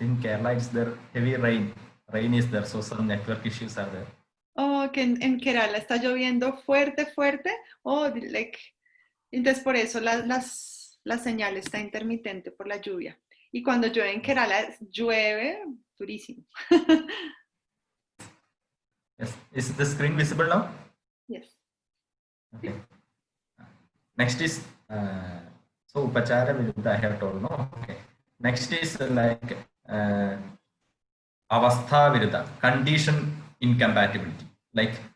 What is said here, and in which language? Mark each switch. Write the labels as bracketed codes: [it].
[en] In Kerala, it's there heavy rain. Rain is there, so some network issues are there. [es] Oh, que en Kerala está lloviendo fuerte. Oh, like, entonces por eso la señal está intermitente por la lluvia. Y cuando llueve en Kerala, llueve durísimo. [en] Yes. Is the screen visible now? Yes. Okay. Next is so Upachara Viruddha I have told, no? Okay. Next is like Avastha Viruddha, condition incompatibility. Like